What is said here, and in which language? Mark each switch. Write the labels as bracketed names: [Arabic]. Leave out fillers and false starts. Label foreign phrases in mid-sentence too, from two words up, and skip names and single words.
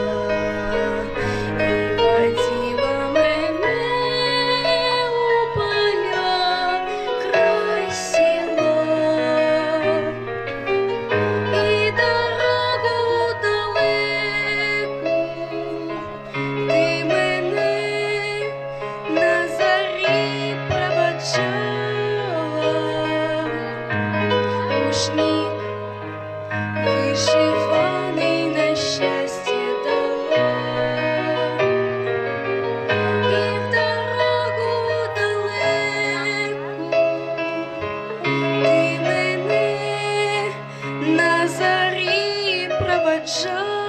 [Russian] и водила меня [Ukrainian] у поля край села, и дорогу далеку ти мене на зарі проводжала. Рушник вишиваний на щастя дала, і в дорогу далеку ти мене на зарі проводжала.